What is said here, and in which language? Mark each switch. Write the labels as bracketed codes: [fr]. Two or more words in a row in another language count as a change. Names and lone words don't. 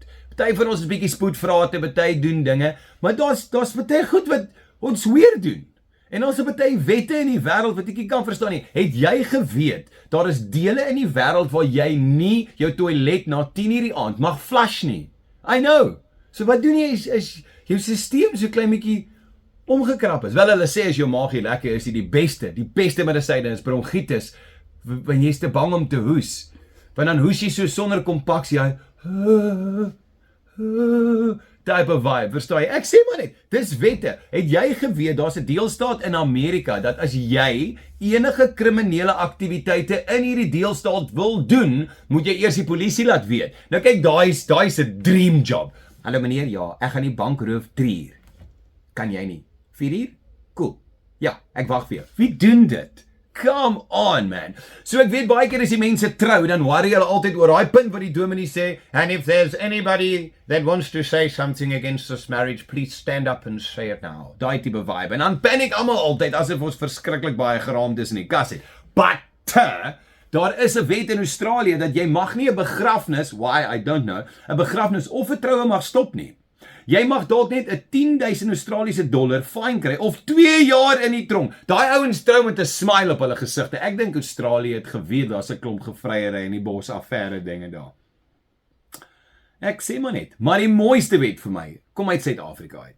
[af] Party van ons is bietjie spoedvrate, party doen dinge, maar daar's party goed wat ons weer doen. En ons het party wette in die wêreld wat ek nie kan verstaan nie. Het jy geweet daar is dele in die wêreld waar jy nie jou toilet na 10:00 die aand mag flush nie? [en] I know. [af] So wat doen jy is jou stelsel so klein bietjie omgekrap is. Wel, hulle sê as jou maagie lekker is, die beste medisyne is bronchitis, wanneer jy is te bang om te hoes. Want dan hoes jy so sonder kompaksie, [en] type of vibe, [af] verstaan jy? Ek sê maar net, dis wette. Het jy geweet, daar's 'n deelstaat in Amerika, dat as jy enige kriminele aktiwiteite in hierdie deelstaat wil doen, moet jy eers die polisie laat weet. Nou kyk, daai is 'n [en] dream job. [af] Hallo meneer, ja, ek gaan die bank roof 3 uur. Kan jy nie? 4 uur? Cool. Ja, ek wag vir jou. Wie doen dit? [en] Come on, [af] man. So ek weet baie keer as die mense trou, dan worry hulle altyd oor daai punt wat die dominee sê, [en] and if there's anybody that wants to say something against this marriage, please stand up and say it now. [af] Daai tipe vibe. En dan panic almal altyd, asof ons verskriklik baie geraamd is in die kas het. But, daar is 'n wet in Australië, dat jy mag nie 'n begrafnis, [en] why, I don't know, [af] 'n begrafnis of 'n troue mag stop nie. Jy mag dalk net 'n 10,000 Australiese dollar fine kry, of 2 jaar in die tronk. Daai ouens trou met 'n smile op hulle gesigte. Ek dink Australië het geweet daar's 'n klomp gevryery in die bos affære dinge daar. Ek sê maar net, maar die mooiste wet vir my, kom uit Suid-Afrika uit.